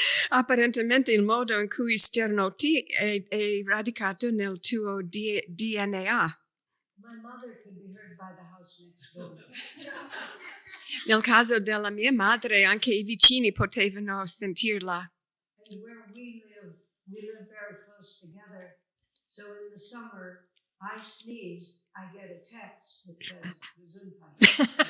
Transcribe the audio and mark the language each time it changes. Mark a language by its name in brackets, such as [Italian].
[Italian] Apparentemente il modo in cui sternuti è radicato nel tuo DNA. [English] My mother could be heard by the house next door. [Italian] Nel caso della mia madre, anche i vicini potevano sentirla. [English] And where we live very close together. So in the summer, I sneeze, I get a text that says,